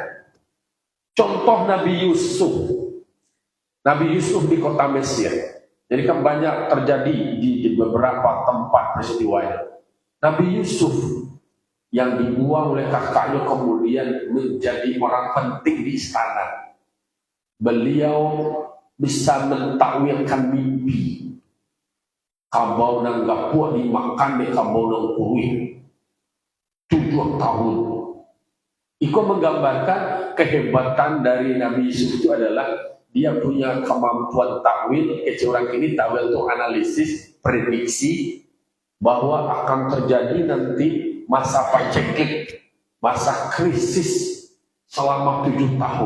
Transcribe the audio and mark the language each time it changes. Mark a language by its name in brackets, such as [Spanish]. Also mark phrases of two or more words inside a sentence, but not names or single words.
[Indonesian] Contoh Nabi Yusuf di kota Mesir. Jadi kan banyak terjadi di beberapa tempat peristiwanya. Nabi Yusuf yang dibuang oleh kakaknya kemudian menjadi orang penting di istana. Beliau bisa mentakwilkan mimpi. [Minangkabau] Kabau nang gapuh dimakan di kabau nang kuih 7 tahun. [Indonesian] Iko menggambarkan kehebatan dari Nabi Yusuf itu adalah dia punya kemampuan takwil. Orang ini takwil itu analisis, prediksi bahwa akan terjadi nanti masa paceklik, masa krisis selama 7 tahun.